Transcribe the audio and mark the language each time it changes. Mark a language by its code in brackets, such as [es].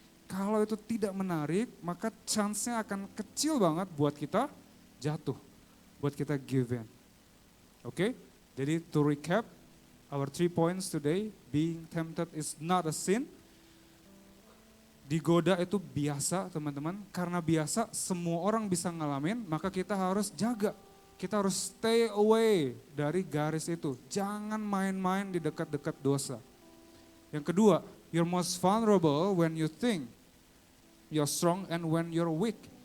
[id] Kalau itu tidak menarik, maka chance-nya akan kecil banget buat kita jatuh, buat kita [en] give in. [id] Oke? [en] Jadi to recap, our 3 points today, being tempted is not a sin. [id] Digoda itu biasa teman-teman, karena biasa semua orang bisa ngalamin, maka kita harus jaga. Kita harus stay away dari garis itu. Jangan main-main di dekat-dekat dosa. Yang kedua, [en] you're most vulnerable when you think you're strong and when you're weak.